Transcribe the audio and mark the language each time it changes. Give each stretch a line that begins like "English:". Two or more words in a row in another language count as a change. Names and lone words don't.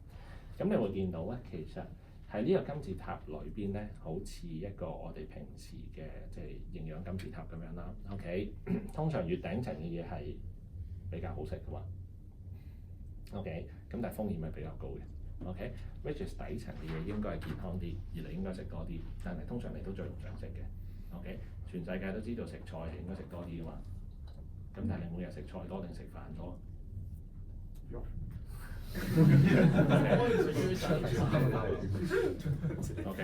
Cantonese: 咁你會見到咧，其實喺呢個金字塔裏邊咧，好似一個我哋平時嘅即係營養金字塔咁樣啦。OK， 通常越頂層嘅嘢係比較好食嘅嘛。OK， 咁但係風險係比較高嘅。OK，
English: which is
Cantonese: 底層嘅嘢應該係健康啲，而你應該食多啲，但係通常你都最唔想食嘅。OK， 全世界都知道食菜係應該食多啲嘅嘛。咁但係你每日食菜多定食飯多？肉。 OK，